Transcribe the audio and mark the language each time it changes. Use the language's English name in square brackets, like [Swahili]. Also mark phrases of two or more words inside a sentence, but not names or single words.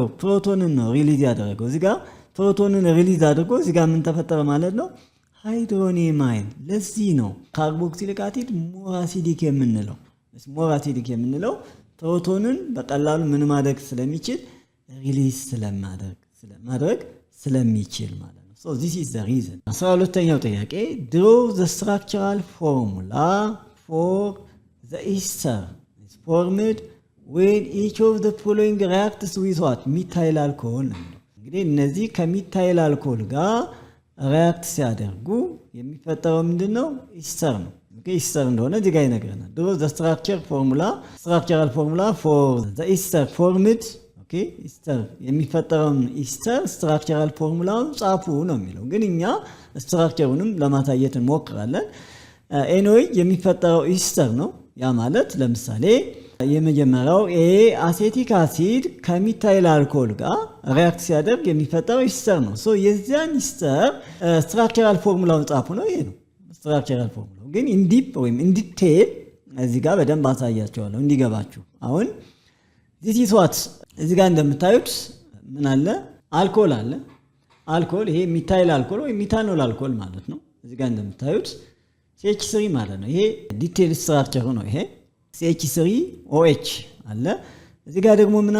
[Amharic] ፕሮቶንን ነው ሪሊዝ ያደረገው። እዚህ ጋር ፕሮቶንን ሪሊዝ አድርጎ እዚህ ጋር ምን ተፈጠረ ማለት ነው? [English] hydronium ion። [Amharic] ለዚህ ነው [English] carboxylic acid more acidic [Amharic] የምንለው ፕሮቶንን በቀላሉ ምን ማድረግ ስለሚችል ሪሊዝ ስለማድረግ ስለሚችል ማለት ነው። [English] So this is the reason. [Amharic] 12ኛው ጥያቄ [English] draw the structural formula for the ester is formed when each of the following reacts with what? methyl alcohol [Amharic] ነው። እንግዲህ እነዚህ ከሚታይል አልኮል ጋር ሪያክት ሲያደርጉ የሚፈጠረው ምንድነው? ኢስተር ነው። ኦኬ፣ ኢስተር እንደሆነ እዚህ ጋር ይነግረናል። [English] draw the structural formula for the ester formed [Amharic] ኦኬ ኢስተር የሚፈጠረውን ኢስተር ስትራክቸራል ፎርሙላውን ጻፉ ነው የሚለው ግን እኛ ስትራክቸሩንም ለማሳየት እንሞክራለን ኤኒዌይ የሚፈጠረው ኢስተር ነው ያ ማለት ለምሳሌ የመጀመሪያው [English] acetic acid [Amharic] ከሚታይል አልኮል ጋር ሪአክት ሲያደርግ የሚፈጠረው ኢስተር ነው ሶ የዚያን ኢስተር ስትራክቸራል ፎርሙላውን ጻፉ ነው ይሄ ነው ስትራክቸራል ፎርሙላው ግን ኢንዲፕ ወይም ኢንዲቴል እዚህ ጋር በደንብ አሳያቸዋለሁ እንዲገባችሁ አሁን [English] this is what [Amharic] እዚህ ጋር እንደምታዩት ምን አለ አልኮል አለ አልኮል ይሄ [English] methyl alcohol [Amharic] ወይ [English] methanol alcohol [Amharic] ማለት ነው እዚህ ጋር እንደምታዩት CH3 ማለት ነው ይሄ ዲቴል ስትራክቸሩ ነው ይሄ CH3OH አለ እዚህ ጋር ደግሞ ምን